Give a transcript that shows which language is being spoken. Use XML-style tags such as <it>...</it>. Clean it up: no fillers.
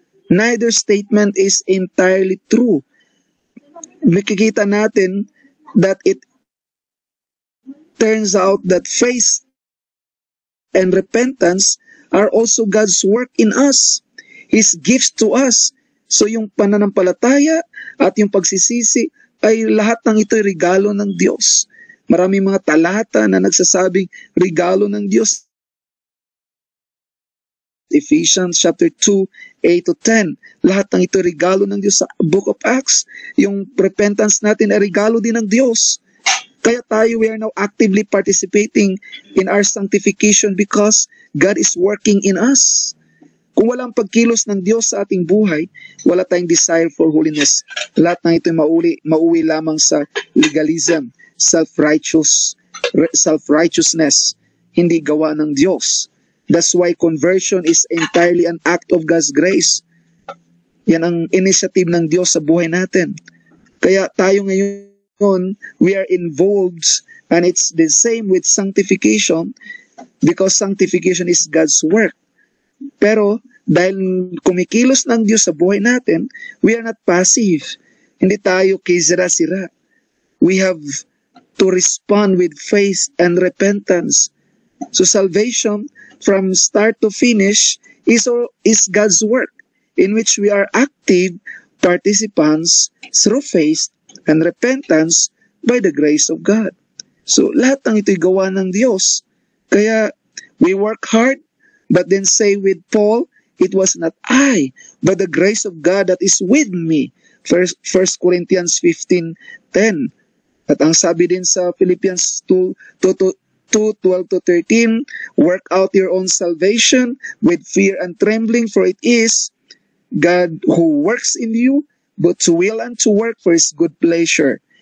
<en>Neither statement is entirely true.</en> <tl>Makikita natin</tl> <en>that it turns out that faith and repentance are also God's work in us. His gifts to us.</en> <tl>So yung pananampalataya at yung pagsisisi ay lahat ng ito ay regalo ng Diyos. Maraming mga talata na nagsasabing regalo ng Diyos. Ephesians chapter 2, 8-10. Lahat ng ito regalo ng Diyos sa Book of Acts. Yung repentance natin ay regalo din ng Diyos. Kaya tayo,</tl> <en>we are now actively participating in our sanctification because God is working in us.</en> <tl>Kung walang pagkilos ng Diyos sa ating buhay, wala tayong</tl> <en>desire for holiness.</en> <tl>Lahat ng ito mauwi lamang sa legalism, self-righteousness, hindi gawa ng Diyos.</tl> <en>That's why conversion is entirely an act of God's grace.</en> <tl>Yan ang initiative ng Diyos sa buhay natin. Kaya tayo ngayon,</tl> <en>we are involved, and it's the same with sanctification because sanctification is God's work.</en> <tl>Pero dahil kumikilos ng Diyos sa buhay natin,</tl> <en>we are not passive.</en> <tl>Hindi tayo kisira-sira.</tl> <en>We have to respond with faith and repentance. So salvation from start to finish is God's work in which we are active participants through faith and repentance by the grace of God.</en> <tl>So lahat ng ito'y gawa ng Diyos.</tl> <en>Kaya we work hard, but then say with Paul, it was not I, but the grace of God that is with me. 1 Corinthians 15:10.</en> <tl>At ang sabi din sa</tl> <en>Philippians 2:12-13, work out your own salvation with fear and trembling, for it is God who works in you, both to will and to work for His good pleasure.</en>